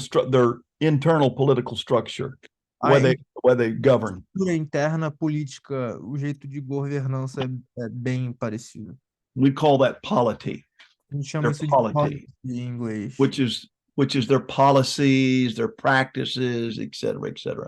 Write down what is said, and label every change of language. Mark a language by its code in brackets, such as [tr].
[en] Their internal political structure, the way they govern. [pt] A interna política, o jeito de governança é bem parecido. [en] We call that polity. [pt] A gente chama [en] Their [pt] isso de [en] polity, [pt] polity em inglês. [en] which is their policies, their practices, etc., etc.